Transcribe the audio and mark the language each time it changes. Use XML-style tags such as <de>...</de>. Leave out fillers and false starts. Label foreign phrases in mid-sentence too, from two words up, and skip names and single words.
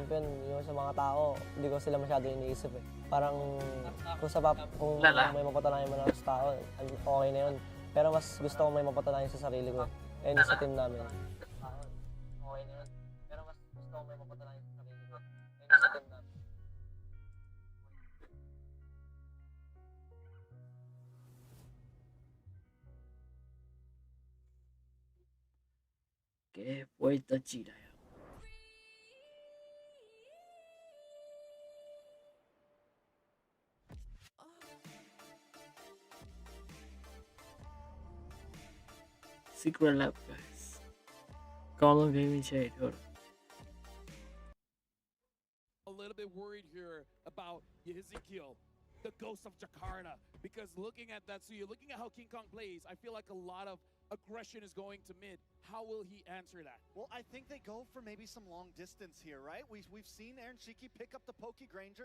<tl>champion, yung sa mga tao, hindi ko sila masyado iniisip eh. Parang kung Lala. may mapatunayan man ako sa tao, okay na yun. Pero mas gusto ko may mapatunayan sa sarili ko. And sa team namin. Okay na yun. Pero mas gusto ko may mapatunayan sa sarili ko. And sa team namin.</tl> <my>okay ပွဲတက်ကြည့်လိုက်အောင်</my> <en>secret lab guys</en> <my>ကောင်းဆုံး gaming ချက်တွေထုတ်တယ်</my> <en>A little bit worried here about Ezekiel, the ghost of Jakarta, because looking at that, so you're looking at how King Kong plays, I feel like a lot of aggression is going to mid. How will he answer that? Well, I think they go for maybe some long distance here, right? We've seen Aaron Shiki pick up the Poke Granger.</en>